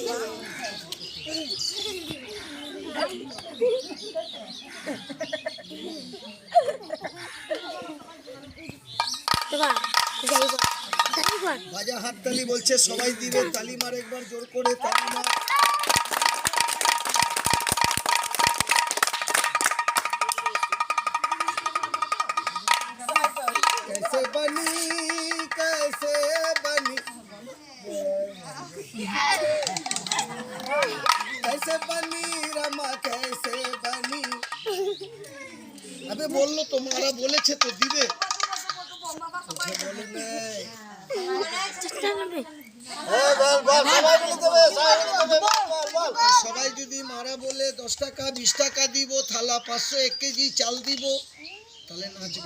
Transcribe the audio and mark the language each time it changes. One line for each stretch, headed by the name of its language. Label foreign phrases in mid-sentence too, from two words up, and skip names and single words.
Bangla: বাজা হাততালি বলছে, সবাই দিবে তালি মার, একবার জোর করে তালি মার।
Hindi: कैसे बनी कैसे बनी कैसे बनी रमा कैसे बनी। अबे बोलो तुम्हारा
Bangla: बोलेছে তো দিবে, সবাই যদি মারা বলে 10 টাকা 20 টাকা দিব, থালা 500 1 কেজি চাল দিব, তাহলে নাচবে।